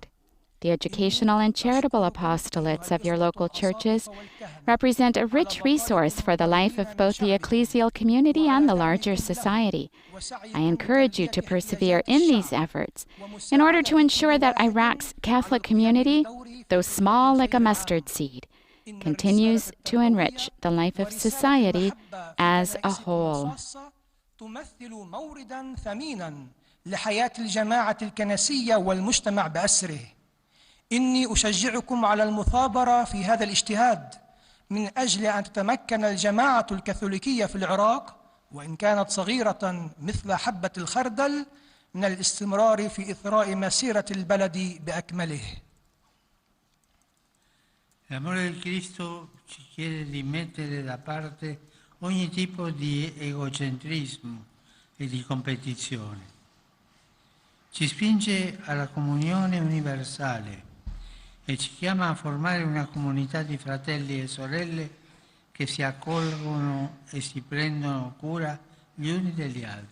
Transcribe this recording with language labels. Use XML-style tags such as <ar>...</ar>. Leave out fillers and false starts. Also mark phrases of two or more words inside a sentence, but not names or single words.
<en>The educational and charitable apostolates of your local churches represent a rich resource for the life of both the ecclesial community and the larger society. I encourage you to persevere in these efforts in order to ensure that Iraq's Catholic community, though small like a mustard seed, continues to enrich the life of society as a whole.</en> <ar>إني أشجعكم على المثابرة في هذا الاجتهاد من أجل أن تتمكن الجماعة الكاثوليكية في العراق وإن كانت صغيرة مثل حبة الخردل من الاستمرار في إثراء مسيرة البلد بأكمله.</ar> <it>L'amore del Cristo ci chiede di mettere da parte ogni tipo di egocentrismo e di competizione. Ci spinge alla comunione universale e ci chiama a formare una comunità di fratelli e sorelle che si accolgono e si prendono cura gli uni degli altri.</it>